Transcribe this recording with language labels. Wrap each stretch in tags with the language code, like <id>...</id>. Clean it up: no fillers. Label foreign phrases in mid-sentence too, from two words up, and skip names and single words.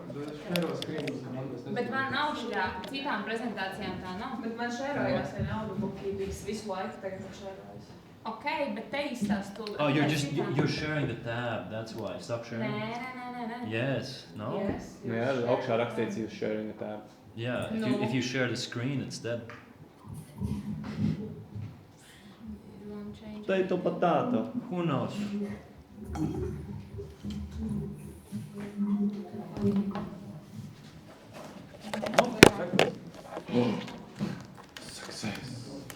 <lv>Bet man nav šajā citām prezentācijām tā nav. Bet man šērojās vienalga bookkeepings visu laiku tagad šērojas.</lv> <en>Okay, but they start. Oh, you're sharing the tab. That's why. Stop sharing.</en> <lv>Nē.</lv> <en>Yes. No. Yes.</en> <lv>Jā, augšā rakstīts jūs</lv> <en>sharing the tab. Yeah. No. If you share the screen, it's dead. Potato, potato. Who knows? Success.</en>